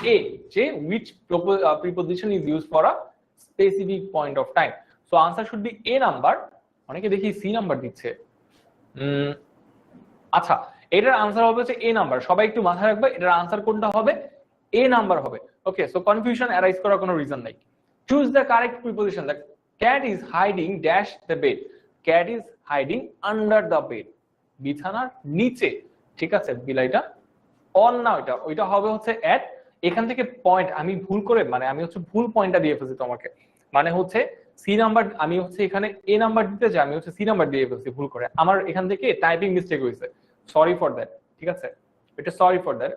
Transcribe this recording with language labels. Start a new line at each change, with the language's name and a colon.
English: A, যে which preposition is used for a specific point of time. So answer should be A number.
Bangla: অনেকে দেখি C number দিচ্ছে। আচ্ছা এটার answer হবে হচ্ছে A নাম্বার। সবাই একটু মাথায় রাখবে এটার আনসার কোনটা হবে? A নাম্বার হবে। ওকে, সো কনফিউশন অ্যারাইজ করার কোনো রিজন নাই।
English: Choose the correct preposition. The cat is hiding dash the bed. Cat is hiding under the bed.
Bangla: বিছানার নিচে। ঠিক আছে, বিলাইটা অন না, ওইটা হবে হচ্ছে at। এখান থেকে পয়েন্ট আমি ভুল করে আমি হচ্ছে ভুল পয়েন্টটা দিয়ে ফেলছি তোমাকে। মানে হচ্ছে সি নাম্বার, আমি হচ্ছে এখানে এ নাম্বার দিতে যাই, আমি হচ্ছে সি নাম্বার দিয়ে ফেলছি ভুল করে। আমার এখান থেকে টাইপিং মিস্টেক হয়েছে,
English: Sorry for that.
Bangla: ঠিক আছে, এটা সরি ফর দ্যাট।